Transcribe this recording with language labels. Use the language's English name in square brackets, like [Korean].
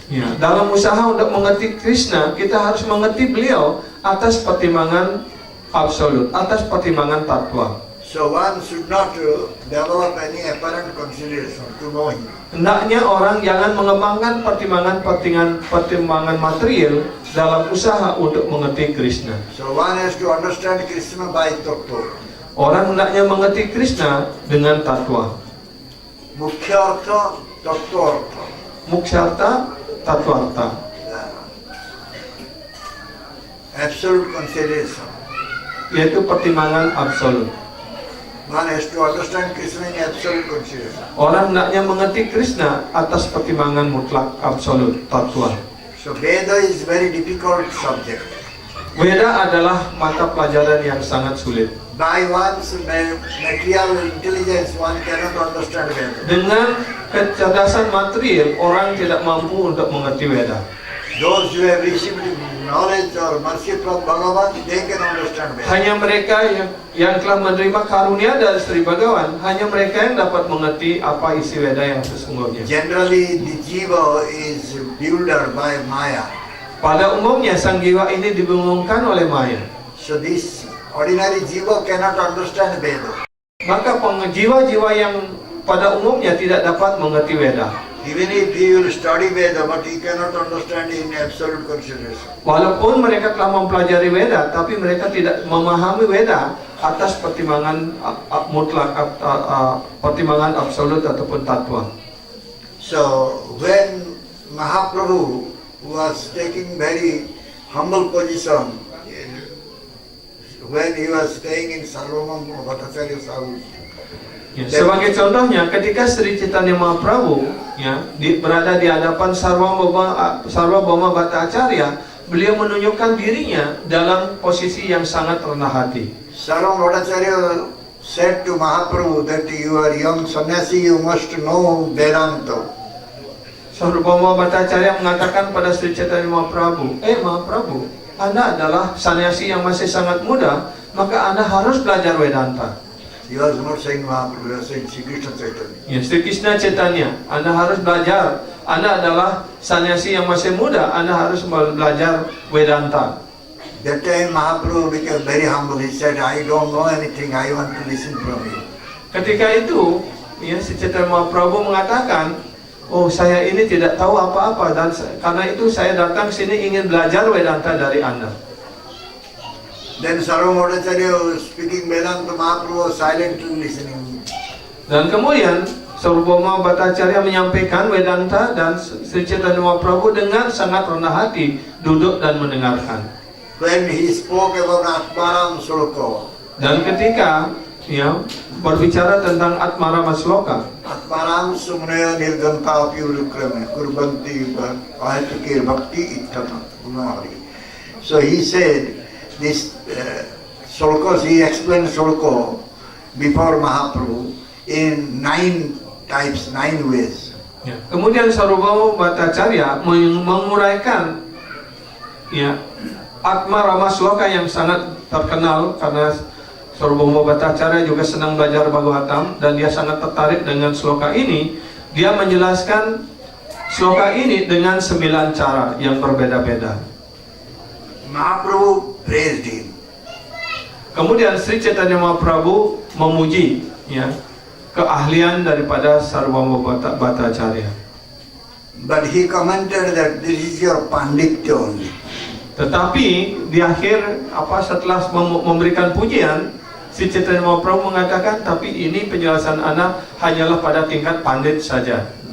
[Indonesian] Ya, dalam usaha untuk mengerti Krishna, kita harus mengerti beliau atas pertimbangan absolut, atas pertimbangan tatwa. [English] So one should not develop any apparent consideration to know him. [Indonesian] Hendaknya orang jangan mengembangkan pertimbangan material dalam usaha untuk mengerti Krishna. [English] So one has to understand Krishna by tattva. [Indonesian] Orang hendaknya mengerti Krishna dengan tatwa. [Sanskrit] Mukhya artha, tattva artha. Muksyarta, tatwarta. [English] Absolute consideration. [Indonesian] Yaitu pertimbangan absolut. [English] One has to understand Krishna in absolute consideration. [Indonesian] Orang hendaknya mengerti Krishna atas pertimbangan mutlak absolut, tatwa. [English] So Veda is very difficult subject. [Indonesian] Veda adalah mata pelajaran yang sangat sulit. [English] By one's material intelligence, one cannot understand Veda. [Indonesian] Dengan kecerdasan material, orang tidak mampu untuk mengerti Veda. [English] Those who have received knowledge or mercy from Bhagavan, they can understand Veda. [Indonesian] Hanya mereka yang telah menerima karunia dari Sri Bhagavan, hanya mereka yang dapat mengerti apa isi Veda yang sesungguhnya. [English] Generally, the jiva is bewildered by Maya. [Indonesian] Pada umumnya, sang jiwa ini dibingungkan oleh Maya. [English] So this ordinary jiva cannot understand Veda. [Indonesian] Maka jiwa-jiwa yang pada umumnya tidak dapat mengerti Veda. [English] Even if he will study Veda, but he cannot understand in absolute consideration. [Indonesian] Walaupun mereka telah mempelajari Veda, tapi mereka tidak memahami Veda atas pertimbangan mutlak, pertimbangan absolut ataupun tatwa. [English] So when Mahaprabhu was taking very humble position, when he was staying in Sarvabhauma Bhattacharya's house, [Indonesian] Ya, sebagai contohnya, ketika Sri Chaitanya Mahaprabhu berada di hadapan Sarvabhauma Bhattacharya, beliau menunjukkan dirinya dalam posisi yang sangat rendah hati. [English] Sarvabhauma Bhattacharya said to Mahaprabhu that you are young sannyasi, you must know Vedanta. [Indonesian] Sarvabhauma Bhattacharya mengatakan pada Sri Chaitanya Mahaprabhu, Mahaprabhu, Anda adalah sannyasi yang masih sangat muda, maka Anda harus belajar Vedanta. [English] He was not saying Mahaprabhu, he was saying Sri Krishna Chaitanya. [Indonesian] Ya, Sri Krishna Chaitanya, Anda harus belajar. Anda adalah sannyasi yang masih muda, Anda harus belajar Vedanta. [English] That time Mahaprabhu became very humble. He said, I don't know anything, I want to listen from you. [Indonesian] Ketika itu, Sri Chaitanya Mahaprabhu mengatakan, saya ini tidak tahu apa-apa, dan karena itu saya datang sini ingin belajar Vedanta dari Anda. [English] Then Sarvabhauma Bhattacharya was speaking Vedanta, Mahaprabhu was silently listening. [Indonesian] Dan kemudian Sarvabhauma Bhattacharya menyampaikan Vedanta dan Sri Chaitanya Mahaprabhu dengan sangat rendah hati duduk dan mendengarkan. [English] When he spoke about Atmaram Sloka, [Indonesian] Dan ketika berbicara tentang Atmarama Sloka, [Sanskrit] Atmaram Sumnaya Nirganta Pyurukrame Kurbanti Ahatikir Bhakti Ittama Gunari. [English] So he said this slokas, he explained sloka before Mahaprabhu in 9 types, 9 ways. [Indonesian] Kemudian Sarvabhauma Bhattacharya menguraikan Atmarama Sloka yang sangat terkenal karena Sarvabhauma Bhattacharya juga senang belajar Bhagavatam dan dia sangat tertarik dengan sloka ini. Dia menjelaskan sloka ini dengan 9 cara yang berbeda-beda. [English] Mahaprabhu praised him. [Indonesian] Kemudian Sri Chaitanya Mahaprabhu memuji keahlian daripada Sarvabhauma Bhattacharya. [English] But he commented that this is your panditya only. [Indonesian] Tetapi di akhir setelah memberikan pujian, Sri Chaitanya Mahaprabhu mengatakan, tapi ini penjelasan anak hanyalah pada tingkat pandit saja.